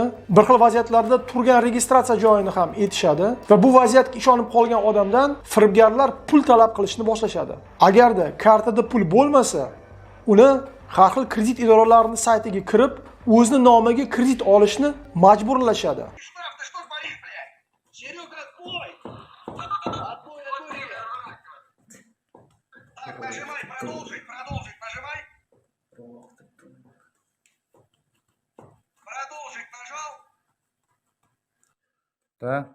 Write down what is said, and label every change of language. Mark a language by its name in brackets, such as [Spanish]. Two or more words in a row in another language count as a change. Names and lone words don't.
[Uzbek] Bir xil vaziyatlarda turgan registratsiya joyini ham etishadi va bu vaziyatga ishonib qolgan odamdan firibgarlar pul talab qilishni boshlashadi. Agarda kartada pul bo'lmasa, uni har xil kredit idoralarining saytiga kirib, o'zining nomiga kredit olishni majburlashadi. [Russian] Штраф, ты что творишь, блядь? Серега, отбой. Отбой. Так, нажимай, продолжить, нажимай. Продолжить нажал. Да.